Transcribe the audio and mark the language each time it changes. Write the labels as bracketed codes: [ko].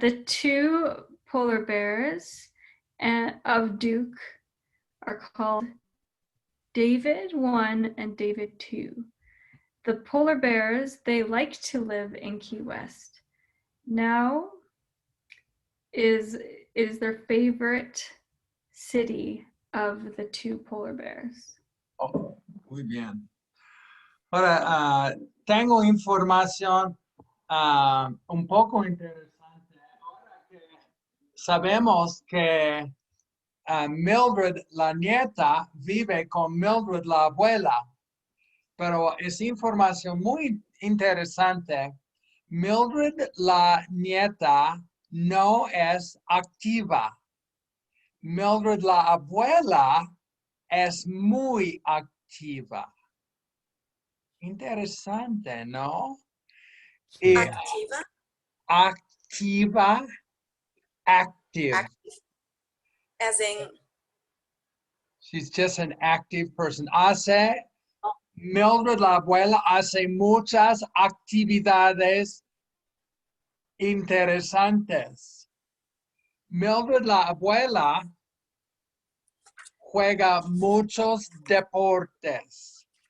[en] The two polar bears of Duke are called David 1 and David 2. The polar bears, they like to live in Key West. Now is their favorite city of the two polar bears. [es] Oh, muy bien. Ahora, tengo información un poco interesante. Ahora que sabemos que Mildred, la nieta, vive con Mildred, la abuela. Pero es información muy interesante. Mildred, la nieta, no es activa. Mildred, la abuela, es muy activa. Interesante, ¿no? Y Activa. activa, [en] active. Active. As in, She's just an active person. [es] Mildred, la abuela, hace muchas actividades interesantes. Mildred, la abuela, juega muchos deportes.